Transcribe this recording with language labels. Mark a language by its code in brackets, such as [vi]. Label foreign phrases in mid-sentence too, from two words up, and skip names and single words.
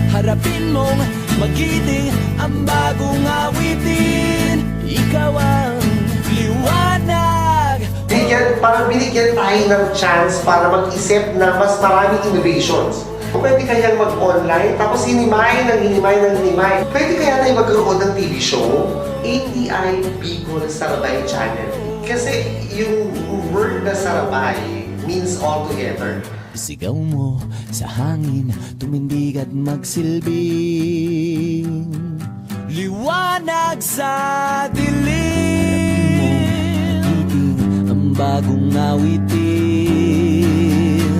[tl] Harapin mong magiting ang bagong awitin. ikaw ang liwanag. Parang binigyan tayo ng chance para mag-isip na mas maraming innovations. Kung pwede kayang mag-online, tapos hinimay ng hinimay ng hinimay. Pwede kaya tayo magkaroon ng TV show? ATI Bicol Sarabay Channel. Kasi yung word na Sarabay [en] means all together. [tl] Sigaw mo sa hangin, tumindig at magsilbing liwanag sa dilim. Iting ang bagong awitin.